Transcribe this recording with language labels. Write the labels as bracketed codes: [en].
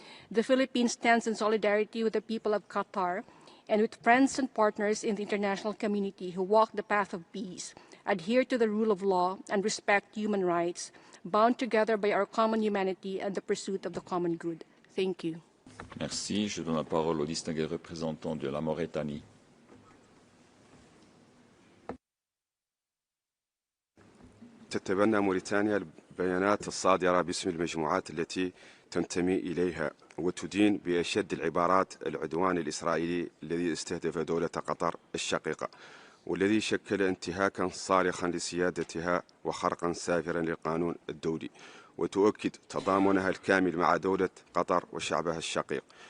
[en] The Philippines stands in solidarity with the people of Qatar and with friends and partners in the international community who walk the path of peace, adhere to the rule of law, and respect human rights, bound together by our common humanity and the pursuit of the common good. Thank you. [fr] Merci. Je donne la parole au distingué représentant de la Mauritanie. [ar] تتبنى موريتانيا البيانات الصادرة باسم المجموعات التي تنتمي إليها وتدين بأشد العبارات العدوان الإسرائيلي الذي استهدف دولة قطر الشقيقة والذي شكل انتهاكا صارخا لسيادتها وخرقا سافرا للقانون الدولي، وتؤكد تضامنها الكامل مع دولة قطر وشعبها الشقيق.